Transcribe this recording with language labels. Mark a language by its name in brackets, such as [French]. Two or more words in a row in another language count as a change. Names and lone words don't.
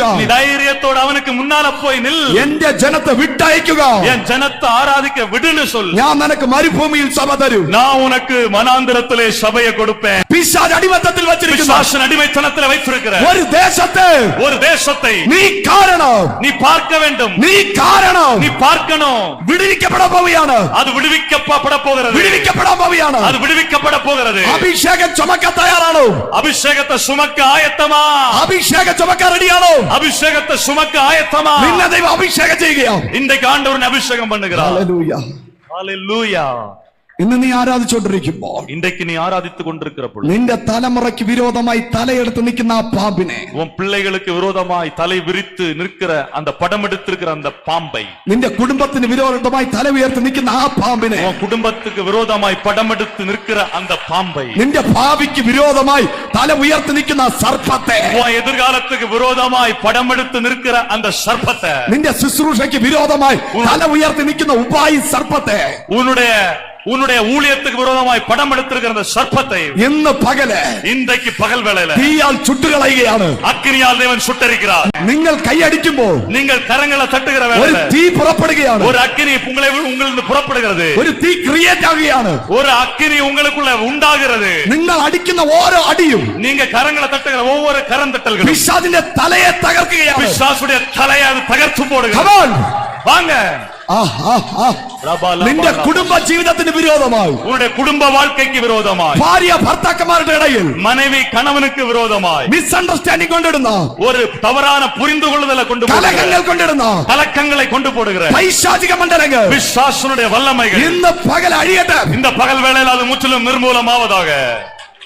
[Tamil] நீ தைரியத்தோட அவனுக்கு முன்னால போய் நில், [Malayalam] എന്റെ ജനത്തെ വിട്ടയക്കുക, [Tamil] என் ஜனத்தை ஆராதிக்க விடுன்னு சொல். [Malayalam] ഞാൻ നിനക്ക് മരുഭൂമിയിൽ സഭ തരും, [Tamil] நான் உனக்கு வனாந்தரத்திலே சபையை கொடுப்பேன். [Malayalam] പിശാച് അടിമത്തത്തിൽ വെച്ചിരിക്കുന്ന [Tamil] பிசாசு அடிமைத்தனத்தில் வைத்திருக்கிற [Malayalam] ഒരു [Tamil] தேசத்தை [Malayalam] നീ കാരണം, [Tamil] நீ பார்க்க வேண்டும், [Malayalam] നീ കാരണം [Tamil] நீ பார்க்கணும். [Malayalam] വിടുവിക്കപ്പെടാൻ പോവുകയാണ്, [Tamil] அது விடுவிக்கப்பட போகிறது, [Malayalam] വിടുവിക്കപ്പെടാൻ പോവുകയാണ്, [Tamil] அது விடுவிக்கப்பட போகிறது. [Malayalam] അഭിഷേകം ചുമക്കാൻ തയ്യാറാണോ? [Tamil] அபிஷேகத்தை சுமக்க ஆயத்தமா? [Malayalam] അഭിഷേകം ചുമക്കാൻ റെഡിയാണോ? [Tamil] அபிஷேகத்தை சுமக்க ஆயத்தமா? [Malayalam] നിന്നെ ദൈവം അഭിഷേകം ചെയ്യുകയാണ്. [Tamil] இன்றைக்கு ஆண்டவர் அபிஷேகம் பண்ணுகிறார். [Malayalam] ഹല്ലേലൂയ, [Tamil] ஹல்லேலூயா. [Malayalam] ഇന്ന് നീ ആരാധിച്ചുകൊണ്ടിരിക്കുമ്പോൾ [Tamil] இன்றைக்கு நீ ஆராதித்துக் கொண்டிருக்கிற பொழுது [Malayalam] നിന്റെ തലമുറയ്ക്ക് വിരോധമായി തലയെടുത്ത് നിൽക്കുന്ന ആ പാമ്പിനെ, [Tamil] உன் பிள்ளைகளுக்கு விரோதமாய் தலை விரித்து நிற்கிற அந்த படம் எடுத்திருக்கிற அந்த பாம்பை, [Malayalam] നിന്റെ കുടുംബത്തിന് വിരോധമായി തല ഉയർത്തി നിൽക്കുന്ന ആ പാമ്പിനെ, [Tamil] உன் குடும்பத்துக்கு விரோதமாய் படம் எடுத்து நிற்கிற அந்த பாம்பை, [Malayalam] നിന്റെ ഭാവിക്ക് വിരോധമായി തല ഉയർത്തി നിൽക്കുന്ന ആ സർപ്പത്തെ, [Tamil] உன் எதிர்காலத்துக்கு விரோதமாய் படம் எடுத்து நிற்கிற அந்த சர்ப்பத்தை, [Malayalam] നിന്റെ ശുശ്രൂഷയ്ക്ക് വിരോധമായി തല ഉയർത്തി നിൽക്കുന്ന ഉപായി സർപ്പത്തെ [Tamil] உன்னுடைய ஊழியத்துக்கு விரோதமாய் படம் எடுத்திருக்கிற அந்த சர்ப்பத்தை [Malayalam] ഇന്ന് പകല് [Tamil] இன்றைக்கு பகல் வேளையில [Malayalam] തീയാൽ ചുട്ടുകളയുകയാണ്. [Tamil] அக்கினியால் தேவன் சுட்டரிக்கிறார். [Malayalam] നിങ്ങൾ കൈയടിക്കുമ്പോൾ [Tamil] நீங்கள் கரங்களை தட்டுகிற [Malayalam] ഒരു [Tamil] வேளையில [Malayalam] തീ പുറപ്പെടുകയാണ്. [Tamil] ஒரு அக்கினி உங்களிருந்து புறப்படுகிறது. [Malayalam] ഒരു തീ ക്രിയേറ്റ് ആകുകയാണ്. [Tamil] ஒரு அக்கினி உங்களுக்குள்ள உண்டாகிறது. [Malayalam] നിങ്ങൾ അടിക്കുന്ന ഓരോ അടിയും [Tamil] நீங்க கரங்களை தட்டுகிற ஒவ்வொரு கரம் தட்டல்களும் [Malayalam] പിശാചിന്റെ തലയെ തകർക്കുകയാണ്. [Tamil] பிசாசுடைய தலையை அது தகர்த்து போடுகிறது. [English] Come on. [Tamil] வாங்க. [Malayalam] നിന്റെ കുടുംബ ജീവിതത്തിന് വിരോധമായി, [Tamil] உன்னுடைய குடும்ப வாழ்க்கைக்கு விரோதமாய், [Malayalam] ഭാര്യ ഭർത്താക്കന്മാരുടെ ഇടയിൽ [Tamil] மனைவி கணவனுக்கு விரோதமாய், [Malayalam] മിസ്അണ്ടർസ്റ്റാൻഡിംഗ് കൊണ്ടിടുന്ന, [Tamil] ஒரு தவறான புரிந்து கொள்ளுதலை கொண்டு [Malayalam] കലഹങ്ങൾ കൊണ്ടിടുന്ന [Tamil] கலக்கங்களை கொண்டு போடுகிற [Malayalam] പൈശാചിക മണ്ഡലങ്ങൾ [Tamil] பிசாசுடைய வல்லமைகள் [Malayalam] ഇന്ന് പകൽ അഴിയട്ടെ. [Tamil] இந்த பகல் வேளையில் அது முற்றிலும் நிர்மூலமாவதாக.